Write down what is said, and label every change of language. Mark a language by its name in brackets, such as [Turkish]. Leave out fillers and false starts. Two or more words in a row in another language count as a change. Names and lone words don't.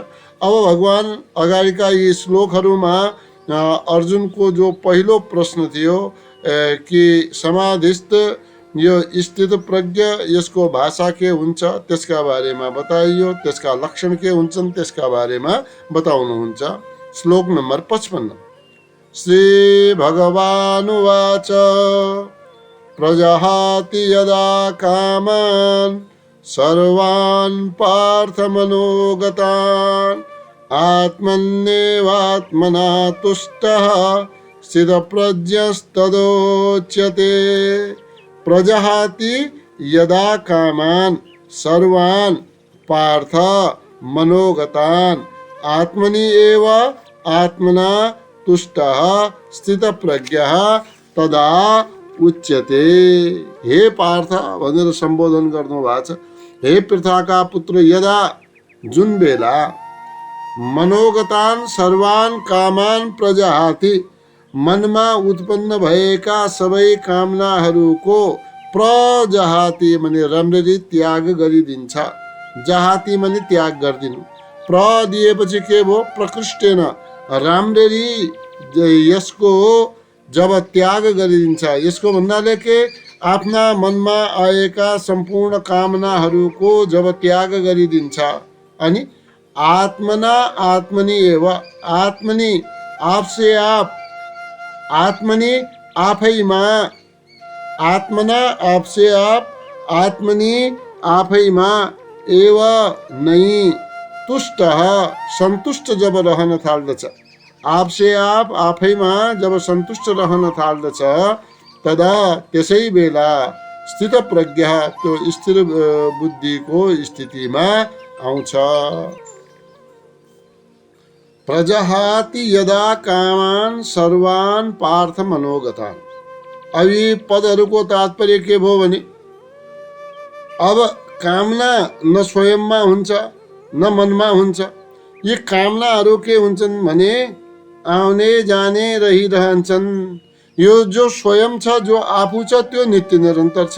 [Nepali] अब भगवान अगाडिका यी श्लोकहरूमा अर्जुनको जो पहिलो प्रश्न थियो कि समाधिस्थ यो स्थित प्रज्ञ यसको भाषा के हुन्छ त्यसका बारेमा बताइयो, त्यसका लक्षण के हुन्छन् त्यसका बारेमा बताउनुहुन्छ। श्लोक नम्बर 55। [Sanskrit] श्री भगवानुवाच प्रजहाति यदा कामान् सर्वान् पार्थमनोगतान् आत्मन्येवात्मना तुष्टः स्थितप्रज्ञस्तदोच्यते। प्रजहाति यदा कामान् सर्वान् पार्थ मनोगतान् आत्मनि एव आत्मना तुष्टः स्थितप्रज्ञः तदा उच्यते। [Nepali] हे पार्थ भनेर सम्बोधन गर्नु भएको छ। हे पृथाका पुत्र, यदा जुन बेला [Sanskrit] मनोगतान् सर्वान् कामान् प्रजहाति [Nepali] मनमा उत्पन्न भएका सबै कामनाहरूको प्रजहाति माने राम्ररी त्याग गरिदिन्छ। जहाति माने त्याग गरिदिनु। प्र दिएपछि के भयो, प्रकृष्टेन राम्ररी यसको जब त्याग गरिदिन्छ। यसको भन्नाले के, आफ्ना मनमा आएका सम्पूर्ण कामनाहरूको जब त्याग गरिदिन्छ अनि [Sanskrit] आत्मना आत्मनि एव, आत्मनि [Hindi] आपसे आप, [Sanskrit] आत्मनि आफैमा, आत्मना [Hindi] आपसे आप, [Nepali] आत्मनि आफैमा एव नै तुष्टः सन्तुष्ट जब रहन थाल्दछ, [Hindi] आपसे आप [Nepali] आफैमा जब सन्तुष्ट रहन थाल्दछ तदा त्यसै बेला स्थित प्रज्ञ त्यो स्थिर बुद्धिको स्थितिमा आउँछ। [Sanskrit] प्रजहाति यदा कामान् सर्वान् पार्थ मनोगतान्। [Nepali] अब यी पदहरूको तात्पर्य के भयो भने अब कामना न स्वयंमा हुन्छ न मनमा हुन्छ। यी कामनाहरू के हुन्छन् भने आउने जाने रहिरहन्छन्। यो जो स्वयं छ, जो आफू छ, त्यो नित्य निरन्तर छ।